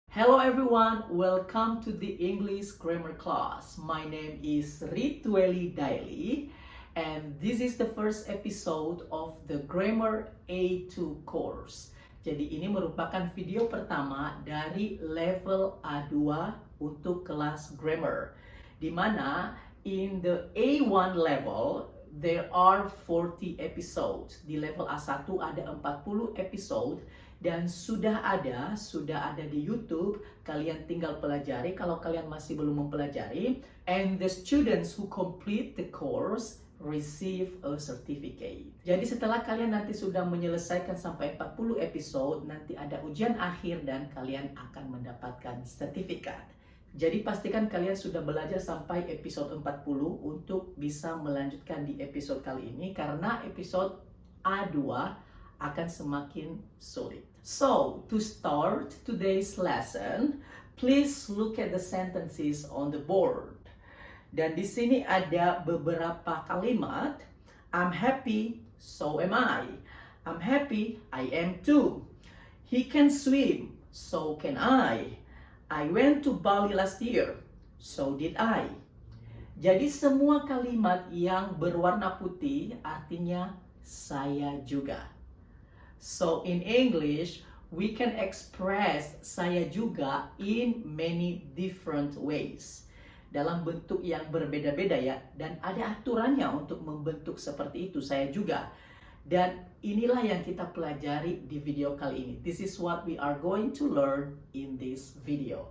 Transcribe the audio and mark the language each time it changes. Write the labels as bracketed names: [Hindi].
[English] Hello everyone, welcome to the English grammar class. My name is Ritweli Daily and this is the first episode of the Grammar A2 course. [Indonesian] Jadi ini merupakan video pertama dari level A2 untuk kelas grammar. Di mana [English] in the A1 level there are 40 episodes. [Indonesian] Di level A1 ada 40 episode. Dan sudah ada di YouTube. Kalian tinggal pelajari kalau kalian masih belum mempelajari. [English] And the students who complete the course receive a certificate. [Indonesian] Jadi setelah kalian nanti sudah menyelesaikan sampai 40 episode, nanti ada ujian akhir dan kalian akan mendapatkan sertifikat. Jadi pastikan kalian sudah belajar sampai episode 40 untuk bisa melanjutkan di episode kali ini, karena episode A2 akan semakin sulit. So, to start today's lesson, please look at the sentences on the board. Dan di sini ada beberapa kalimat. [English] I'm happy, so am I. I'm happy, I am too. He can swim, so can I. I went to Bali last year, so did I. [Indonesian] Jadi semua kalimat yang berwarna putih artinya saya juga. [English] So in English, we can express [Indonesian] saya juga [English] in many different ways. [Indonesian] Dalam bentuk yang berbeda-beda ya. Dan ada aturannya untuk membentuk seperti itu, saya juga. Dan inilah yang kita pelajari di video kali ini. [English] This is what we are going to learn in this video.